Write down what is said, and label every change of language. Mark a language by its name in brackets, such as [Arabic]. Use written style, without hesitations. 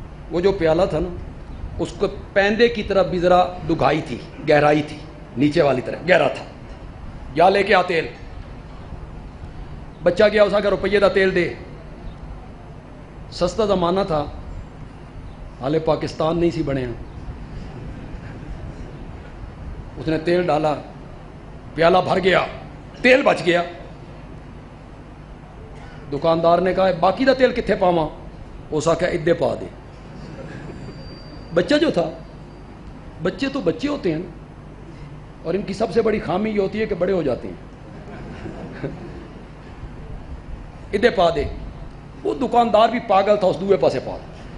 [Urdu] وہ جو پیالہ تھا نا، اس کو پیندے کی طرف بھی ذرا ڈگائی تھی، گہرائی تھی، نیچے والی طرف گہرا تھا. [Punjabi] یا لے کے آ تیل. بچہ گیا، اسا کہ روپیے دا تیل دے. سستا زمانہ تھا، حالے پاکستان نہیں سی بنے. [Urdu] اس نے تیل ڈالا، پیالہ بھر گیا، تیل بچ گیا. دکاندار نے کہا [Punjabi] باقی دا تیل کتنے پاواں؟ اس آخیا ادے پا دے. [Urdu] بچہ جو تھا، بچے تو بچے ہوتے ہیں اور ان کی سب سے بڑی خامی یہ ہوتی ہے کہ بڑے ہو جاتے ہیں. [Punjabi] ادے پا دے. [Urdu] وہ دکاندار بھی پاگل تھا، [Punjabi] اس دوے پاسے پا دے.